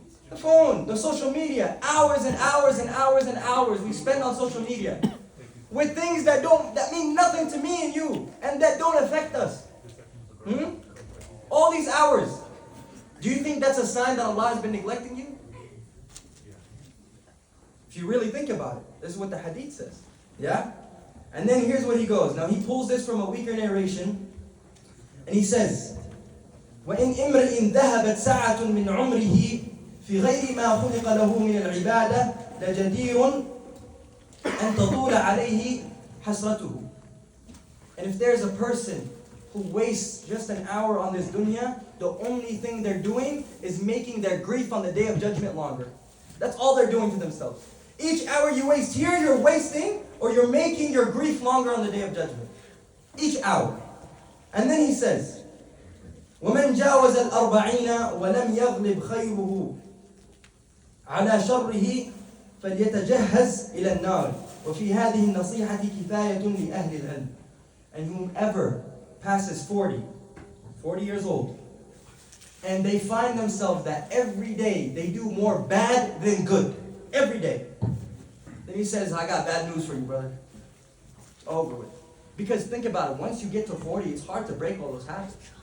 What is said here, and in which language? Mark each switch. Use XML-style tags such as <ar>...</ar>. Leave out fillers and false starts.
<en>The phone, the social media, hours and hours and hours and hours we spend on social media with things that mean nothing to me and you, and that don't affect us. All these hours. Do you think that's a sign that Allah has been neglecting you? If you really think about it, this is what the hadith says. Yeah? And then here's what he goes. Now he pulls this from a weaker narration, and he says,</en> <ar>وَإِنْ إِمْرِئٍ ذَهَبَتْ سَاعَةٌ مِّنْ عُمْرِهِ في غير ما خلق له من العبادة لجدير أن تطول عليه حسرته.</ar> <en>And if there's a person who waste just an hour on this dunya, the only thing they're doing is making their grief on the day of judgment longer. That's all they're doing to themselves. Each hour you waste here, you're wasting, or you're making your grief longer on the day of judgment. Each hour. And then he says,</en> <ar>وَمَنْ جَاوَزَ الْأَرْبَعِينَ وَلَمْ يَغْلِبْ خَيْرُهُ عَلَى شَرِّهِ فَلْيَتَجَهَّزْ إِلَى النَّارِ وَفِي هَذِهِ النَّصِيحَةِ كِفَايَةٌ لِأَهْلِ الْعِلْمِ.</ar> <en>And whomever passes 40 years old, and they find themselves that every day they do more bad than good. Every day. Then he says, I got bad news for you, brother. It's over with. Because think about it, once you get to 40, it's hard to break all those habits.</en>